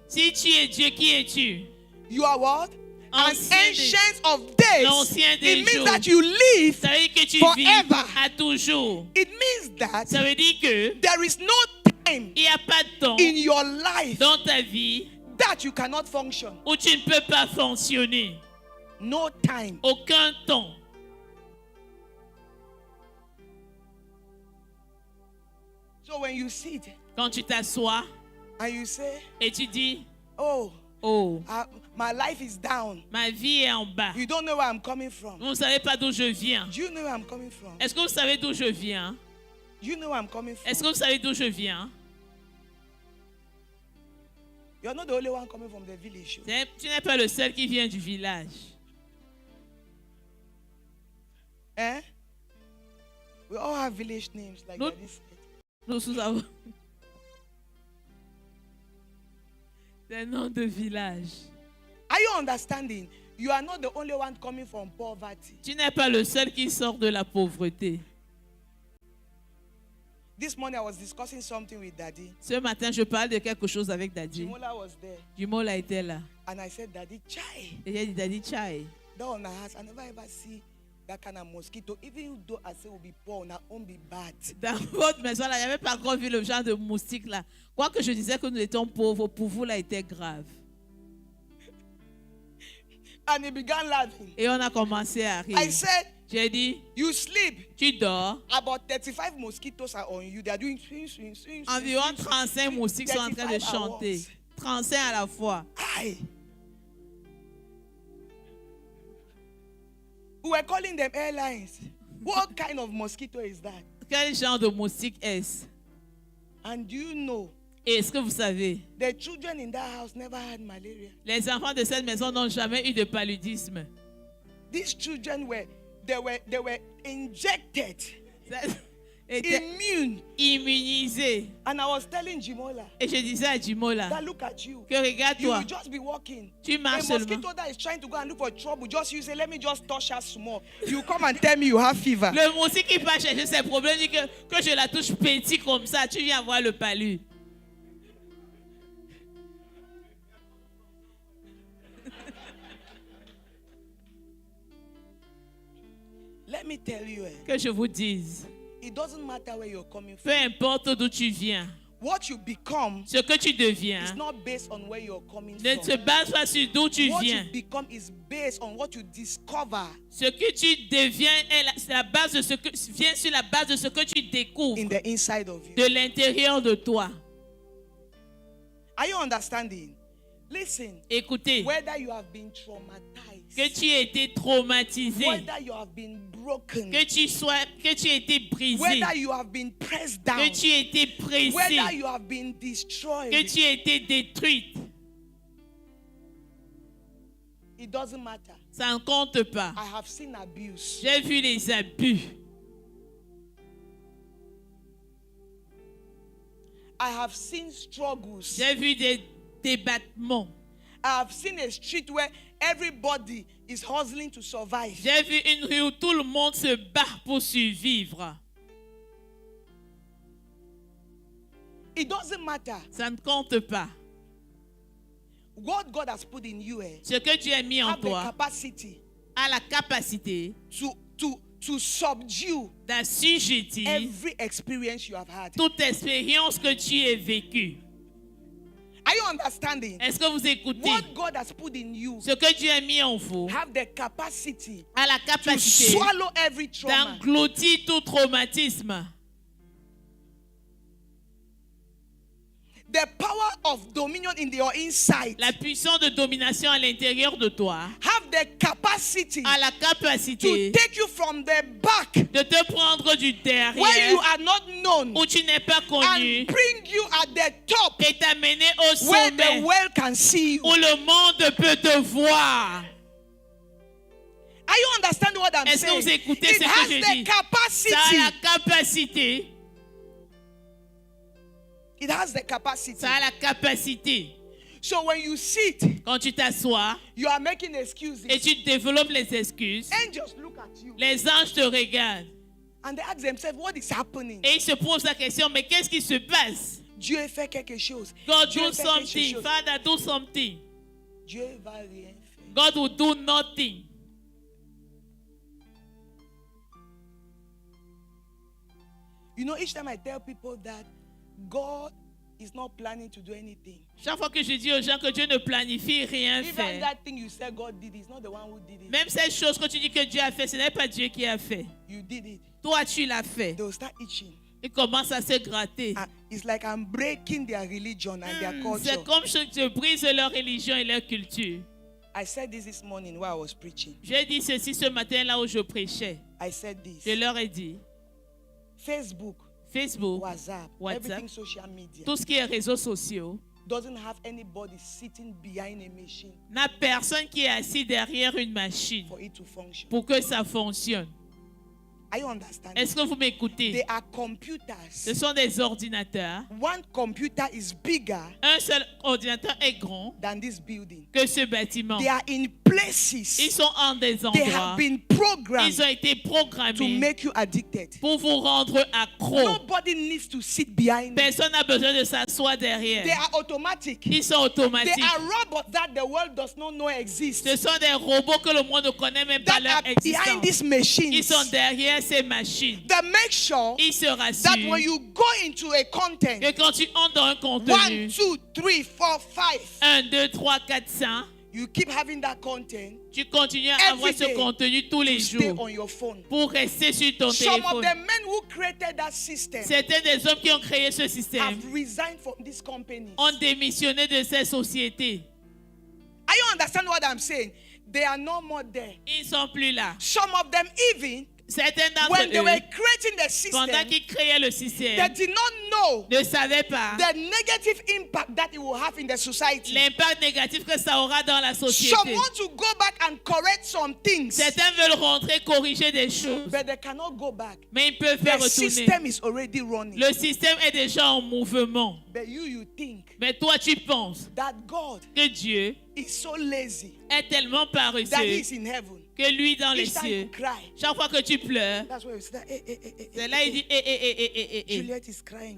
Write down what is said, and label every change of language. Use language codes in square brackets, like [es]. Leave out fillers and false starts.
[fr] Si tu es Dieu, qui es-tu? [en] You are what? An [fr] Ancien des- [en] ancient of days. [fr] L'ancien des [en] It means [fr] jours. [en] that you live. [fr] Ça veut dire que tu vis [en] Forever. [fr] à toujours. [en] It means that [fr] Ça veut dire que [en] there is no time [fr] Il n'y a pas de temps [en] in your life [fr] dans ta vie [en] that you cannot function. [fr] où tu ne peux pas fonctionner. [en] No time. [fr] Aucun temps. [en] So when you sit [fr] Quand tu t'assois [en] and you say, [fr] et tu dis, oh, oh, [en] my life is down. [fr] ma vie est en bas. [en] You don't know where I'm coming from. [fr] Vous ne savez pas d'où je viens. [en] Do you know where I'm coming from? [fr] Est-ce que vous savez d'où je viens? [en] You know where I'm coming from. [fr] Est-ce que vous savez d'où je viens? [en] You're not the only one coming from the village. [fr] Tu n'es pas le seul qui vient du village. Eh? [en] We all have village names like No. Daddy said. [fr] Nous avons des noms de village. [en] Are you understanding? You are not the only one coming from poverty. [fr] Tu n'es pas le seul qui sort de la pauvreté. [en] This morning I was discussing something with Daddy. [fr] Ce matin, je parle de quelque chose avec Daddy. [en] Jimola was there. [fr] Jimola était là. [en] And I said, Daddy, chai. [fr] Et j'ai dit, Daddy, chai. [en] That on our house, I never ever see that kind of mosquito. Even though I say will be poor, now won't be bad. [fr] Dans votre maison, là, il n'y avait pas encore vu le genre de moustique là. Quoique je disais que nous étions pauvres, pour vous, là, était grave. [en] And he began laughing. [fr] Et on a commencé à rire. [en] I said, [fr] J'ai dit, [en] you sleep. [fr] tu dors. [en] About 35 mosquitoes are on you. They are doing swing, swing, swing, swing. [fr] Environ 35 moustiques sont en train de 35 chanter. [en] hours. [fr] 35 à la fois. Aye. [en] We were calling them airlines. What kind of mosquito is that? [fr] Quel genre de moustique est-ce? [en] And do you know, [fr] Et est-ce que vous savez, [en] the children in that house never had malaria. [fr] les enfants de cette maison n'ont jamais eu de paludisme. [en] These children they were injected, [fr] Étaient [en] immune. [fr] immunisés. [en] And I was telling Jimola, [fr] Et je disais à Jimola [en] that look at you. [fr] que [en] You [fr] regarde-toi, [en] will just be walking. [fr] tu [en] A [fr] marches seulement. [en] mosquito that is trying to go and look for trouble, just you say, let me just touch her small. You come and tell me you have fever. [fr] Le moustique qui va chercher ses problèmes dit que je la touche petit comme ça, tu viens voir le palu. [en] Let me tell you, [fr] Que je vous dise, [en] it doesn't matter where you're coming [fr] peu [en] from. [fr] importe d'où tu viens, [en] What you become [fr] ce que tu [en] is [fr] deviens [en] not based on where you're coming [fr] ne se [en] from. [fr] base pas sur d'où tu [en] What you [fr] viens. [en] become is based on what you discover [fr] Ce que tu deviens c'est la base de ce que vient sur la base de ce que tu découvres [en] in the inside of you. [fr] de l'intérieur de toi. [en] Are you understanding? Listen, [fr] Écoutez, [en] whether you have been traumatized, [fr] que tu aies été traumatisé, [en] whether you have been broken, [fr] que tu aies été brisé, [en] whether you have been pressed down, [fr] que tu aies été pressé, [en] whether you have been destroyed, [fr] que tu aies été détruite, [en] it doesn't matter. [fr] ça ne compte pas. [en] I have seen abuse. [fr] J'ai vu les abus. [en] I have seen struggles. [fr] J'ai vu des débattements. [en] I have seen a street where everybody is hustling to survive. [fr] J'ai vu une rue où tout le monde se bat pour survivre. [en] It doesn't matter. [fr] Ça ne compte pas. [en] What God has put in you [fr] Ce que tu as mis en [en] have the [fr] toi [en] capacity [fr] a la capacité [en] to subdue [fr] d'assujettir [en] every experience you have had. [fr] toute expérience que tu as vécue. [en] Are you understanding? [fr] Est-ce que vous écoutez? [en] What God has put in you [fr] Ce que Dieu a mis en vous [en] have the capacity [fr] a la [en] to [fr] capacité [en] swallow every trauma. [fr] d'engloutir tout traumatisme. [en] The power of dominion in your inside [fr] La puissance de domination à l'intérieur de toi [en] have the capacity [fr] a la [en] to [fr] capacité [en] take you from the back [fr] de te prendre du [en] where you [fr] derrière [en] are not known [fr] où tu n'es pas connu [en] and bring you at the top [fr] et t'amener au [en] where the [fr] sommet [en] world can see you. [fr] où le monde peut te voir. [en] Are you understanding what I'm [fr] Est-ce que [en] saying? [fr] vous écoutez [en] It [fr] ce que [en] has [fr] je [en] the [fr] dis? [en] capacity. [fr] Ça a la capacité. [en] It has the capacity. [fr] Ça a la capacité. [en] So when you sit, [fr] Quand tu t'assois [en] you are making excuses. [fr] et tu développes les excuses, [en] Angels look at you [fr] les anges te regardent [en] and they ask themselves, what is happening? [fr] et ils se posent la question, mais qu'est-ce qui se passe? Dieu fait quelque chose. [en] God [fr] Dieu [en] do [fr] fait quelque [en] something. [fr] chose. [en] Father do something. [fr] Dieu va rien faire. [en] God will do nothing. You know, each time I tell people that God is not planning to do anything. [fr] Chaque fois que je dis aux gens que Dieu ne planifie rien [en] Even [fr] faire, [en] that thing you said God did, it's not the one who did it. [fr] même cette chose que tu dis que Dieu a fait, ce n'est pas Dieu qui a fait. [en] You did it. [fr] Toi, tu l'as fait. [en] They will start itching. [fr] Ils commencent à se gratter. [en] And it's like I'm breaking their religion and their culture. [fr] C'est comme si je brise leur religion et leur culture. [en] I said this morning while I was preaching. [fr] J'ai dit ceci ce matin là où je prêchais. [en] I said this. [fr] Je leur ai dit, [en] Facebook, [fr] Facebook, [en] WhatsApp, [fr] WhatsApp, [en] everything social media [fr] tout ce qui est réseaux sociaux, [en] doesn't have anybody sitting behind a machine [fr] n'a personne qui est assis derrière une machine [en] for it to function. [fr] pour que ça fonctionne. [en] Are you understanding? [fr] Est-ce que vous m'écoutez? [en] They are computers. [fr] Ce sont des ordinateurs. [en] One computer is bigger [fr] Un seul ordinateur est grand [en] than this building. [fr] que ce bâtiment. [en] They are in [fr] Ils [en] places. [fr] sont en des [en] They [fr] endroits. [en] have been programmed [fr] Ils ont été [en] to [fr] programmés [en] make you addicted. [fr] pour vous rendre accro. [en] Nobody needs to sit behind. [fr] Personne n'a besoin de s'asseoir derrière. [en] They are automatic. [fr] Ils sont [en] They [fr] automatiques. [en] are robots that the world does not know exist. [fr] Ce sont des robots que le monde ne connaît même pas [en] That [fr] leur [en] are behind [fr] existence. [en] these [fr] Ils sont [en] machines. [fr] derrière ces machines. [en] That make sure [fr] Ils se [en] that [fr] rassurent [en] when you go into a content, [fr] que quand tu entres dans un [en] 1, [fr] contenu, [en] 2, 3, 4, 5, [fr] 1, 2, 3, 4, 5, [en] you keep having that content [fr] tu continues à avoir [en] Every [fr] ce [en] day, [fr] contenu tous les [en] to stay [fr] jours [en] on your phone. [fr] pour rester sur ton [en] Some of [fr] téléphone. [en] the men who created that system [fr] Certains des hommes qui ont créé ce système [en] have resigned from this company. [fr] ont démissionné de ces sociétés. [en] Are you understand what I'm saying? They are no more there. [fr] Ils ne sont plus là. [en] Some of them even, [fr] Certains d'entre [en] when they were [fr] eux, [en] creating the system, [fr] pendant qu'ils créaient le [en] they [fr] système, [en] did not know [fr] ne savaient pas [en] the negative impact that it will have in the society. [fr] l'impact négatif que ça aura dans la [en] Some [fr] société. [en] want to go back and correct some things, [fr] Certains veulent rentrer, corriger des choses, [en] but they cannot go back. [fr] mais ils peuvent faire [en] The [fr] retourner. [en] system is already running. [fr] Le système est déjà en mouvement. [en] But you think [fr] Mais toi, tu penses [en] that God [fr] que Dieu [en] is so lazy [fr] est tellement [en] that He [fr] paresseux [en] is in heaven. [fr] que lui dans les [en] Each time [fr] cieux, [en] you cry, [fr] chaque fois que tu pleures, [en] that's why you say, [fr] c'est là il dit [en] Juliet is crying.